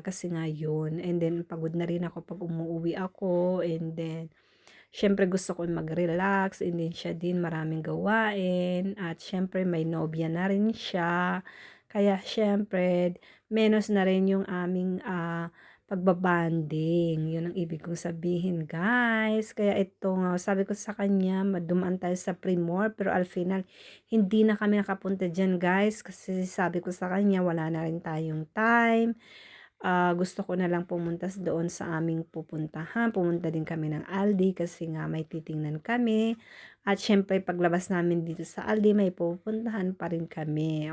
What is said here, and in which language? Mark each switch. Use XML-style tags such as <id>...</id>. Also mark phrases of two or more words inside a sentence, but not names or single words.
<tl>Kasi nga yun</tl> <en>and then</en> <tl>pagod na rin ako 'pag umuuwi ako</tl> <en>and then</en> <tl>siyempre gusto ko mag-relax</tl> <en>and then</en> <tl>siya din maraming gawain at siyempre may nobya na rin siya. Kaya siyempre menos na rin yung aming, pagba-bonding, yun ang ibig kong sabihin guys. Kaya ito nga sabi ko sa kanya dumaan tayo sa Primor pero</tl> <es>al final</es> <tl>hindi na kami nakapunta diyan guys kasi sabi ko sa kanya wala na rin tayong time. Gusto ko na lang pumunta doon sa aming pupuntahan. Pumunta din kami ng Aldi kasi nga may titingnan kami. At syempre paglabas namin dito sa Aldi may pupuntahan pa rin kami.</tl>